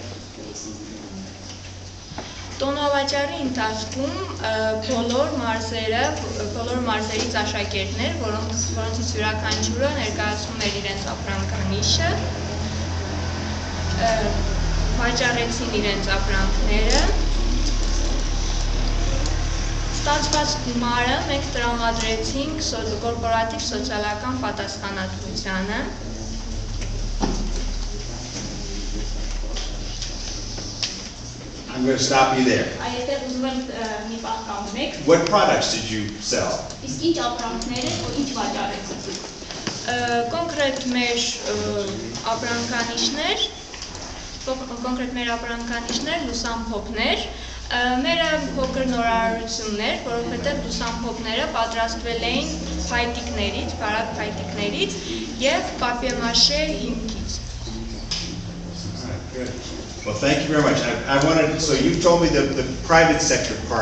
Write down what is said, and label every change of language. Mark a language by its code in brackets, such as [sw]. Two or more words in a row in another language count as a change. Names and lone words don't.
[hy] Տոնավաճառի ընթացքում բոլոր մարզերից աշակերտներ, որոնցից յուրաքանչյուրը ներկայացնում էր իրենց ապրանքանիշը, վաճառեցին իրենց ապրանքները։ Ստացված գումարը մենք տրամադրեցինք կորպորատիվ սոցիալական պատասխանատվությանը։ [en] I'm going to stop you there. [hy] Այստեղ ուզում եմ մի պահ կանգնեք։ [en] What products did you sell? [hy] Իսկ ինչ ապրանքներ են, որ ինչ վաճառեցիք։ Կոնկրետ մեր ապրանքանիշներ լուսամփոփներ, մեր փոքր նորարարություններ, որովհետև լուսամփոփները պատրաստվել էին փայտիկներից, բարակ փայտիկներից և պապիե-մաշե հիմքից։ [en] Well, thank you very much. I wanted, so you told me the private sector part.